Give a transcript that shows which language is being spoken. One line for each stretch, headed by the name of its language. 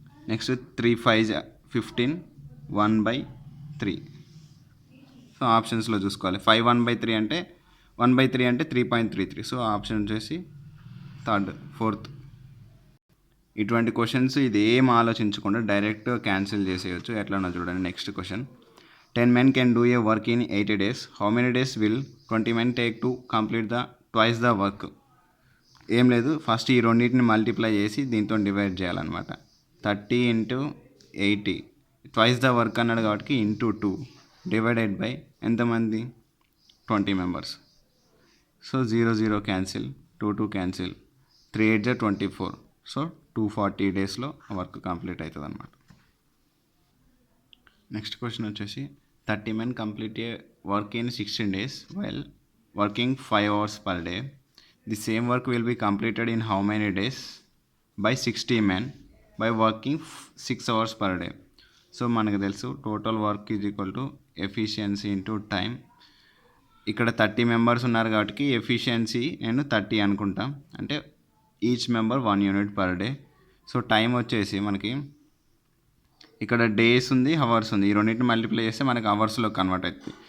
Telugu: Next 3 5 జా 15, 1/3. So ఆప్షన్స్లో చూసుకోవాలి. 5 1/3 అంటే 1/3 అంటే 3.33. సో ఆప్షన్ వచ్చేసి థర్డ్, ఫోర్త్. ఇటువంటి క్వశ్చన్స్ ఇది ఏం ఆలోచించకుండా డైరెక్ట్ క్యాన్సిల్ చేసేయచ్చు. ఎట్లన్నా చూడండి.
English: Next question, 10 men can do a work in 80 days. How many days will 20 men take to complete the twice the work?
Telugu: ఏం లేదు, ఫస్ట్ ఈ రెండింటిని మల్టిప్లై చేసి దీంతో డివైడ్ చేయాలన్నమాట. 30 ఇంటూ 80 ట్వైస్ ద వర్క్ అన్నాడు కాబట్టి ఇంటూ 2 డివైడెడ్ బై ఎంతమంది 20 మెంబర్స్. సో 0 0 క్యాన్సిల్, 2 2 క్యాన్సిల్, 3 8 జా 24. సో 240 డేస్లో వర్క్ కంప్లీట్ అవుతుంది అన్నమాట.
English: Next question వచ్చేసి 30 men complete a work in 16 days while working 5 hours per day. The same work will be completed in how many days by 60 men by working 6 hours per day.
Telugu: So మనకు తెలుసు
English: Total work is equal to efficiency into time.
Telugu: ఇక్కడ 30 members ఉన్నారు కాబట్టి efficiency నేను 30 అనుకుంటాం, అంటే each member 1 unit per day. So time వచ్చేసి మనకి ఇక్కడ డేస్ ఉంది, అవర్స్ ఉంది, ఈ రెండింటిని మల్టిప్లై చేస్తే మనకి అవర్స్లో కన్వర్ట్ అవుతుంది.